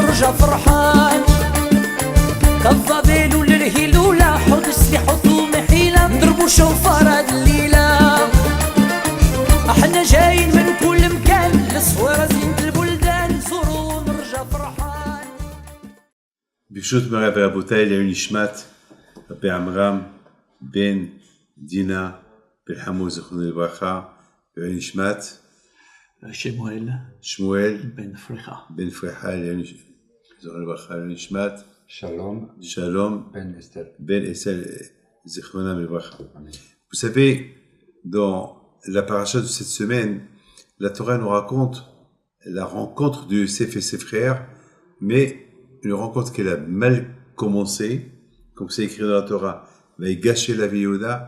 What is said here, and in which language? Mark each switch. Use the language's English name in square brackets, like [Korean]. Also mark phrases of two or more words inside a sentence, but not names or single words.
[Arabic] ونرجع فرحان كالظبيل للهلولة حط سلاح وطوم حيلة نضربوا شوفار هاد الليلة احنا جايين من كل مكان للصويرة زينة البلدان نزوروا ونرجع فرحان. [Hebrew] ברשות מרב ורבותיי, לעילוי נשמת רבי עמרם בן דינה בן חמוז זיכרונו לברכה, לעילוי נשמת שמואל בן פריחה בן פריחה, זיכרונו לברכה, לעילוי נשמת שלום בן אסתר זיכרונם לברכה. [French] Vous savez, dans la paracha de cette semaine, la Torah nous raconte la rencontre de Yosef et ses frères, mais une rencontre qui a mal commencé, comme c'est écrit dans la Torah. Il a gâché la vie Yehuda.